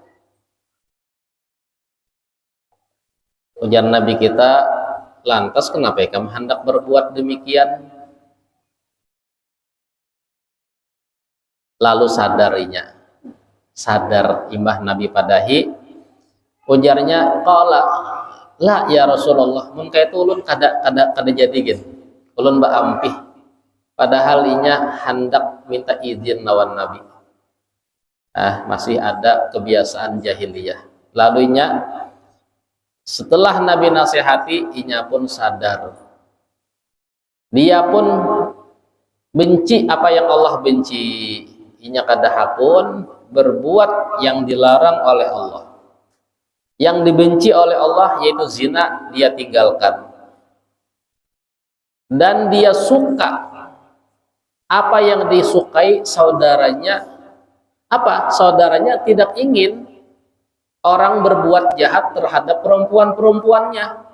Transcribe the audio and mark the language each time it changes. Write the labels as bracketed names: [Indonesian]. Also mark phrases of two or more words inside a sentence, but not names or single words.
[Banjar] Ujar Nabi kita, lantas kenapa kamu hendak berbuat demikian? Lalu sadar imbah Nabi padahi. Ujarnya, [Arabic] قال لا يا رسول الله, [Banjar] mun kaitu ulun kada jadi gitu. Ulun baampih. Padahal inya hendak minta izin lawan Nabi. Masih ada kebiasaan jahiliyah. Lalu inya setelah Nabi nasihati, inya pun sadar. [Indonesian] Dia pun benci apa yang Allah benci. [Banjar] Inya kada hakun berbuat yang dilarang oleh Allah. [Indonesian] Yang dibenci oleh Allah yaitu zina, dia tinggalkan. Dan dia suka apa yang disukai saudaranya. Apa? Saudaranya tidak ingin orang berbuat jahat terhadap perempuan-perempuannya.